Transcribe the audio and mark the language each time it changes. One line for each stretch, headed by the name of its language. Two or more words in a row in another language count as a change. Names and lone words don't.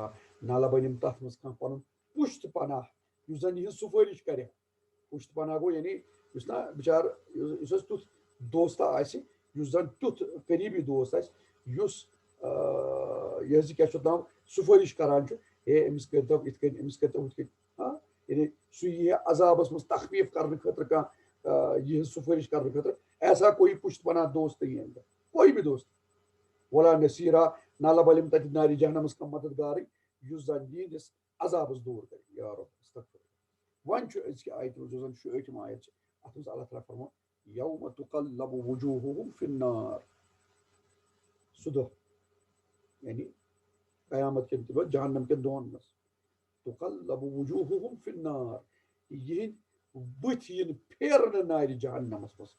Kashmiri: نہ لبن یِم تتھ منٛز کانٛہہ پنُن پُشت پناہ یُس زن یِہنٛز سُفٲرِش کرِ. پُشت پناہ گوٚو یعنی یُس نہ بِچار یُس اَسہِ تیُتھ دوستا آسہِ یُس زن تیُتھ قریٖبی دوست آسہِ یُس یہِ حظ یہِ کیٛاہ چھُ ناو سُفٲرِش کران چھُ ہے أمِس کٔرۍتو یِتھ کٔنۍ أمِس کٔرۍتو ہُتھ کٔنۍ. ہاں یعنی سُہ یی عذابس منٛز تخفیٖف کرنہٕ خٲطرٕ کانٛہہ یِہنٛز سُفٲرِش کرنہٕ خٲطرٕ
Urdu: ایسا کوئی پُشت پناہ دوست نہیں ہے کوئی بھی دوست.
Arabic: ولا نصیرا
Kashmiri: نہ لبن یِم تتہِ نارِ جہنمس کانٛہہ مددگارٕے یُس زن یِہنٛدِس عذابس دوٗر کرِ.
Arabic: یا رب استغفر.
Kashmiri: وۄنۍ چھُ أزکہِ آیتہِ منٛز یُس زن 6ٲٹھِم آیت چھِ اتھ منٛز اللہ تعالیٰ فرماوان
Arabic: یومَ تُقَلَّبُ وُجوٗہُہُم فِی النار.
Kashmiri: سُہ دۄہ یعنی قیامت کٮ۪ن تہِ دۄہ جہنم کٮ۪ن دۄہن منٛز
Arabic: تُقَلَّبُ وُجوٗہُہُم فِی النار
Kashmiri: یِہنٛدۍ بٕتھِ یِن پھیرنہٕ نارِ جہنمس منٛز.